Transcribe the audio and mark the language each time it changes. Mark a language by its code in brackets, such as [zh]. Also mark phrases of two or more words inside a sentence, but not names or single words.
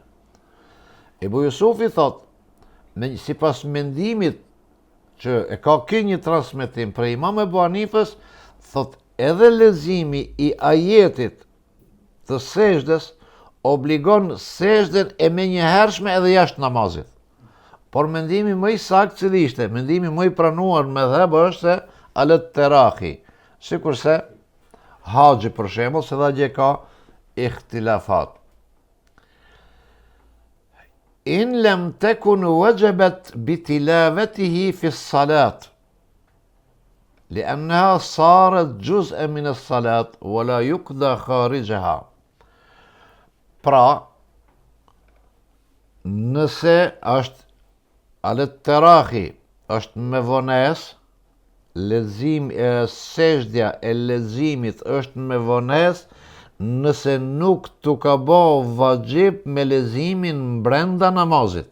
[sq] Ebu Jusufi thot, sipas mendimit që e ka ky një transmetim për Imam Ebu Hanifës, thot edhe leximi i ajetit të sejdës obligon sejdën e menjëhershme edhe jashtë namazit. Por mendimi më i saktë cili ishte, mendimi më i pranuar me dhëb është se [ar] على التراخي, [sq] sikurse haxhi për shembull, se dha gje ka ikhtilafat. [ar] إن لم تكن وجبت بتلاوته في الصلاة لأنها صارت جزءا من الصلاة ولا يقضى خارجها. [sq] Pra, nëse është [ar] على التراخي, [sq] është me vones, sejdja e leximit është me vones, nëse nuk tu ka bo vajib me leximin brenda namazit.